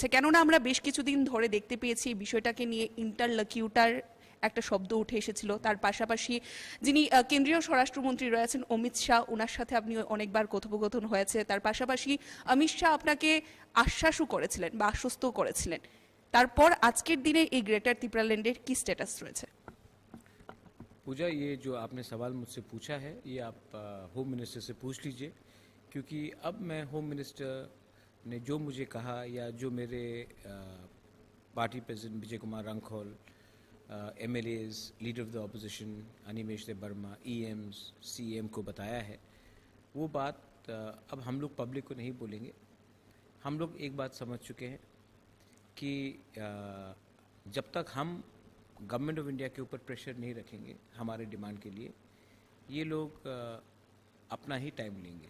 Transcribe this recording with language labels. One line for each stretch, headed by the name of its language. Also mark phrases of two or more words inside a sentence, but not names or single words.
Bangla: কেননা আমরা বেশ কিছুদিন ধরে দেখতে পেয়েছি এই বিষয়টাকে নিয়ে ইন্টারলকিউটার একটা শব্দ উঠে এসেছিল। তার পাশাপাশি যিনি কেন্দ্রীয় স্বরাষ্ট্রমন্ত্রী রয়েছেন অমিত শাহ, ওনার সাথে আপনি অনেকবার কথোপকথন হয়েছে। তার পাশাপাশি অমিত শাহ আপনাকে আশ্বাসও করেছিলেন বা আশ্বস্ত করেছিলেন। তারপর আজকের দিনে এই গ্রেটার ত্রিপুরাল্যান্ডের কি স্ট্যাটাস রয়েছে?
Hindi: पूजा, ये जो आपने सवाल मुझसे पूछा है ये आप
English: home minister
Hindi: से पूछ लीजिए, क्योंकि अब मैं
English: home minister
Hindi: ने जो मुझे कहा या जो मेरे
English: party president
Hindi: विजय कुमार रंखोल, एमएलएज,
English: leader of the opposition
Hindi: अनिमेश देबबर्मा, ईएम्स, सीएम को बताया है, वो बात अब हम लोग पब्लिक को नहीं बोलेंगे। हम लोग एक बात समझ चुके हैं कि जब तक हम गवर्नमेंट ऑफ इंडिया के ऊपर प्रेशर नहीं रखेंगे हमारे डिमांड के लिए, ये लोग अपना ही टाइम लेंगे।